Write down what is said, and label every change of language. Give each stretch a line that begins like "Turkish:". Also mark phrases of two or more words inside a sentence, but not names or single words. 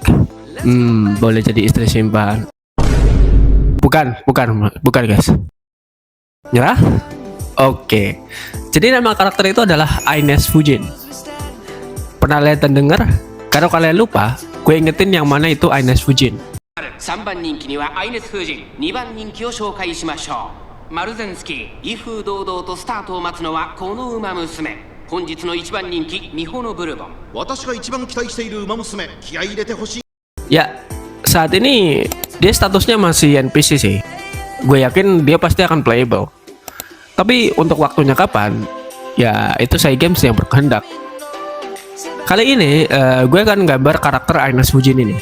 Indonesian: Boleh jadi istri simpan. Bukan guys. Nyerah? Oke. Jadi nama karakter itu adalah Ines Fujin. Pernah lihat dan dengar? Kalau kalian lupa, gue ingetin yang mana itu Ines Fujin.
Japanese: 3番人気にはアイネス・フージン、2番人気を紹介しましょう。マルゼンスキー、威風堂々とスタートを待つのはこの馬娘。本日の1番人気、ミホノブルボン。私が一番期待している馬娘、気合い入れてほしい。
Indonesian: Ya, saat ini dia statusnya masih NPC sih. Gue yakin dia pasti akan playable. Tapi untuk waktunya kapan? Ya, itu saya games yang berkehendak. Kali ini gue akan gambar karakter Ines Fujin ini.